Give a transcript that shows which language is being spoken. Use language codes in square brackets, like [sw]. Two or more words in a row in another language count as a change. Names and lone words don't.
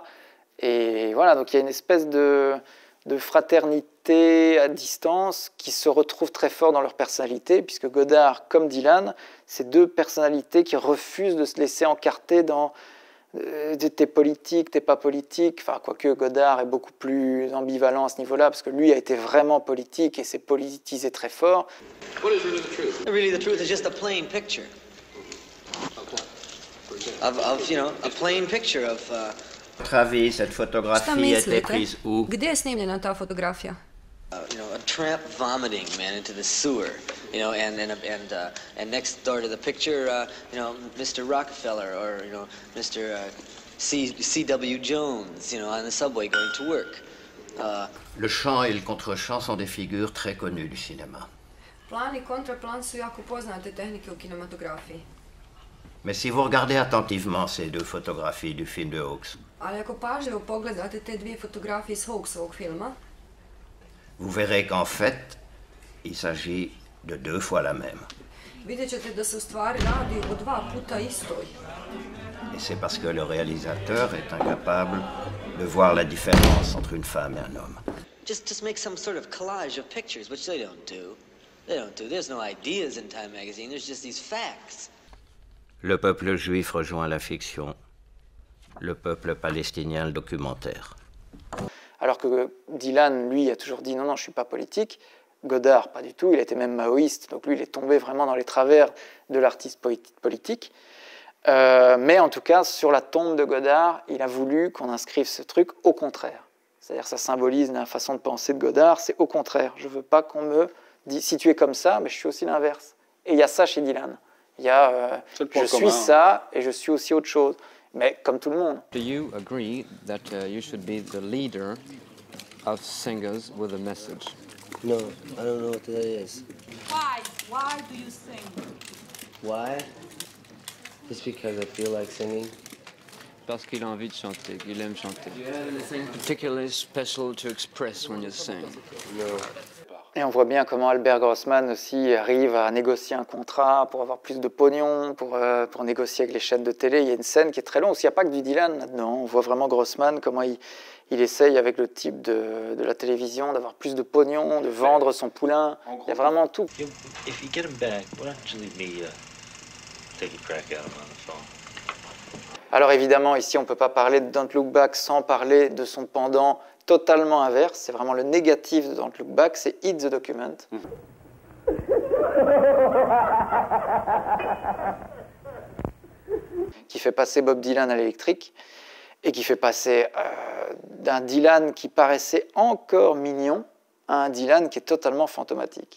[fr] Et voilà, donc il y a une espèce de fraternité à distance qui se retrouve très fort dans leur personnalité, puisque Godard, comme Dylan, c'est deux personnalités qui refusent de se laisser encarter dans t'es politique, t'es pas politique. Enfin, quoique Godard est beaucoup plus ambivalent à ce niveau-là, parce que lui a été vraiment politique et s'est politisé très fort. [en] What is really the truth? Really, the truth is just a plain picture. Of you know, a plain picture of. [fr] Votre avis, cette photographie a été prise où? [hr] Gdje je snimljena ta fotografija? [en] You know, a tramp vomiting, man, into the sewer. You know, and next door to the picture, you know, Mr. Rockefeller or you know, Mr. C.W. Jones, you know, on the subway going to work. [fr] Le chant et le contre-chant sont des figures très connues du cinéma. [hr] Plan I kontraplan su jako poznate tehnike u kinematografiji. [fr] Mais si vous regardez attentivement ces deux photographies du film de Hawks, [hr] Ali ako pažljivo pogledate te dvije fotografije iz Hawksovog filma, [fr] vous verrez qu'en fait, il s'agit de deux fois la même. [hr] vidjet ćete da se u stvari radi o dva puta istoj. [fr] Et c'est parce que le réalisateur est incapable de voir la différence entre une femme et un homme. [en] Just make some sort of collage of pictures, which they don't do. They don't do. There's no ideas in Time magazine. There's just these facts. [fr] Le peuple juif rejoint la fiction, le peuple palestinien le documentaire. Alors que Dylan, lui, a toujours dit non, non, je ne suis pas politique. Godard, pas du tout. Il était même maoïste. Donc lui, il est tombé vraiment dans les travers de l'artiste politique. Mais en tout cas, sur la tombe de Godard, il a voulu qu'on inscrive ce truc au contraire. C'est-à-dire que ça symbolise la façon de penser de Godard, c'est au contraire. Je ne veux pas qu'on me dise, si tu es comme ça, mais je suis aussi l'inverse. Et il y a ça chez Dylan. Il y a, je suis ça et je suis aussi autre chose. Mais comme tout le monde. [en] Do you agree that you should be the leader of singers with a message? No, I don't know what that is. Why? Why do you sing? Why? Just because I feel like singing. [fr] Parce qu'il a envie de chanter, qu'il aime chanter. [en] Do you have anything particularly special to express when you sing? No. [fr] Et on voit bien comment Albert Grossman aussi arrive à négocier un contrat pour avoir plus de pognon, pour négocier avec les chaînes de télé. Il y a une scène qui est très longue, il n'y a pas que du Dylan là-dedans. On voit vraiment Grossman, comment il essaye avec le type de la télévision d'avoir plus de pognon, de vendre son poulain. Il y a vraiment tout. [en] If you get him back, why don't you leave me take a crack at him on the phone? [fr] Alors évidemment, ici, on ne peut pas parler de Don't Look Back sans parler de son pendant totalement inverse. C'est vraiment le négatif de Don't Look Back, c'est Hit the Document. Qui fait passer Bob Dylan à l'électrique et qui fait passer d'un Dylan qui paraissait encore mignon à un Dylan qui est totalement fantomatique.